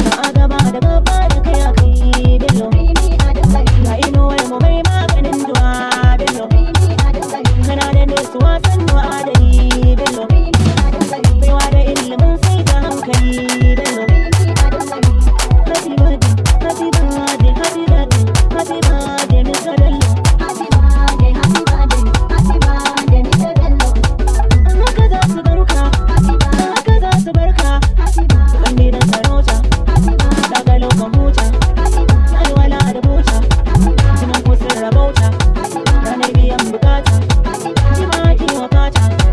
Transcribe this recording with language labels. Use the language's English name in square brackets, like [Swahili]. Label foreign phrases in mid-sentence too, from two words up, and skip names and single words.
[Hausa] Ba a gama da babba da kai a kai, Bello. Rimi a dankali. Ga inuwar mu mai maganin duwa, Bello. Rimi a dankali. Kana da nutsuwa sannu adali, Bello. Rimi a dankali. Baiwa da ilimin sai ta hankali, Bello. Rimi a dankali. [English] Happy birthday, happy birthday, happy birthday, happy birthday, Mr. Bello. Happy birthday, happy birthday, happy birthday, Mr. Bello. [Hausa] Haka za su barka, haka za su barka. [English] Happy birthday. [Hausa] Ban da sarauta, daga lokacin huta. Alwala da buta, jinin ku sun rabauta. Ranar biyan bukata, jima ki wa fata.